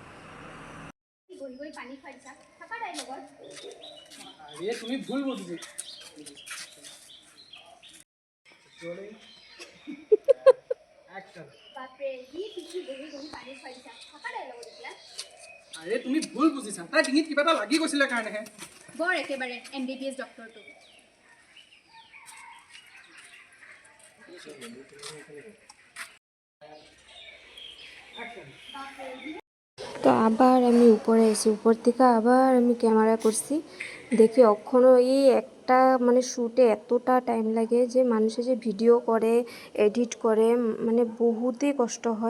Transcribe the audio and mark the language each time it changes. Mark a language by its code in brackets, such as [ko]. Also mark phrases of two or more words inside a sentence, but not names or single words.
[bn] তুমি ভুল বলছো। [as] আরে তুমি ভুল বুজিছা, তাই ডিঙিত কিবা এটা লাগি গৈছিলে কাৰণেহে। বৰ একেবাৰে MBBS ডক্টৰটো। [bn] তো আবার আমি উপরে এসে উপর থেকে আবার আমি ক্যামেরা করছি, দেখি এখনও এই একটা মানে শ্যুটে এতটা টাইম লাগে যে মানুষে যে ভিডিও করে এডিট করে মানে বহুতই কষ্ট হয়।